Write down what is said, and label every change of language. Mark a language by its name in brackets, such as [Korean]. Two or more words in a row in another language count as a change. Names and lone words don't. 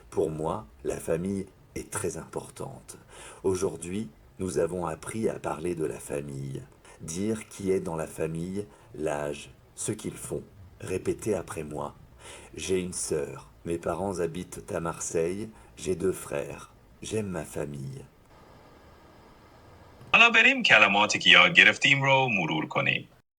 [French] Pour moi, la famille est très importante. Aujourd'hui, nous avons appris à parler de la famille, dire qui est dans la famille, l'âge, ce qu'ils font. Répétez après moi. J'ai une sœur. Mes parents habitent à Marseille. J'ai 2 frères. J'aime ma famille. [Persian] حالا بریم کلماتی که یاد گرفتیم رو مرور کنیم.